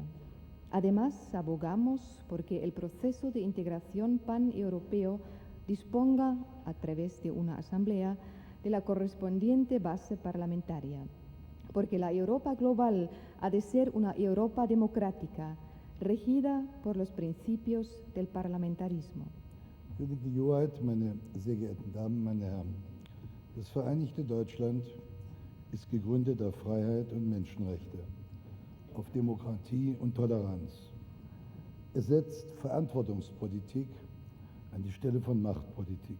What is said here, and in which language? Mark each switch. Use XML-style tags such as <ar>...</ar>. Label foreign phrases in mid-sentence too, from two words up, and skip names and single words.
<es>Además, abogamos porque el proceso de integración pan-europeo disponga, a través de una asamblea, de la correspondiente base parlamentaria, porque la Europa global ha de ser una Europa democrática, regida por los principios del parlamentarismo.</es> <de>Königliche Hoheit, meine sehr geehrten Damen, meine Herren, das Vereinigte Deutschland ist gegründet auf Freiheit und Menschenrechte, auf Demokratie und Toleranz. Es setzt Verantwortungspolitik an die Stelle von Machtpolitik.</de>